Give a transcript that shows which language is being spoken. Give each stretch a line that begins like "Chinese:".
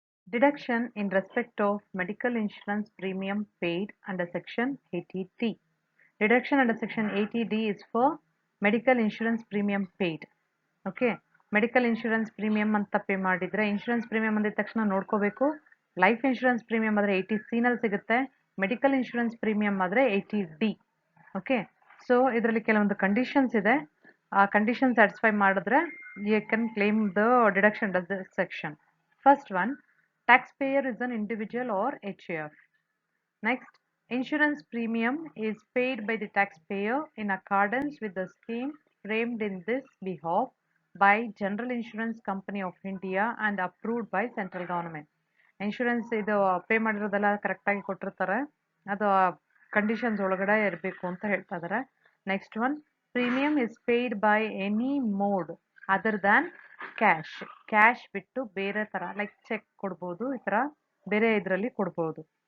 English: Deduction in respect of medical insurance premium paid under Section 80D. Deduction under Section 80D is for medical insurance premium paid.
Kannada: Okay medical insurance premium ಅಂತ pay ಮಾಡಿದರೆ insurance premium ಅಂದಿದ ತಕ್ಷಣ ನೋಡ್ಕೋಬೇಕು. Life insurance premium ಆದರೆ 80C ನಲ್ಲಿ ಸಿಗುತ್ತೆ. Medical insurance premium ಆದರೆ 80D. Okay, so ಇದರಲ್ಲಿ ಕೆಲವೊಂದು ಕಂಡೀಷನ್ಸ್ ಇದೆ. ಆ ಕಂಡೀಷನ್ ಸ್ಯಾಟಿಸ್ಫೈ ಮಾಡಿದ್ರೆ
English: You can claim the deduction under the section. First one, tax payer is an individual or HAF. Next, insurance premium is paid by the taxpayer in accordance with the scheme framed in this behalf by General Insurance Company of India and approved by central government.
Kannada: Insurance ಇದು pay ಮಾಡಿರೋದೆಲ್ಲ ಕರೆಕ್ಟಾಗಿ ಕೊಟ್ಟಿರ್ತಾರೆ, ಅದು conditions ಒಳಗಡೆ ಇರಬೇಕು ಅಂತ ಹೇಳ್ತಾ ಇದ್ದಾರೆ.
English: Next one, premium is paid by any mode other than cash.
Kannada: Cash ಬಿಟ್ಟು ಬೇರೆ ಥರ ಲೈಕ್ ಚೆಕ್ ಕೊಡ್ಬೋದು, ಈ ಥರ ಬೇರೆ ಇದರಲ್ಲಿ ಕೊಡ್ಬೋದು.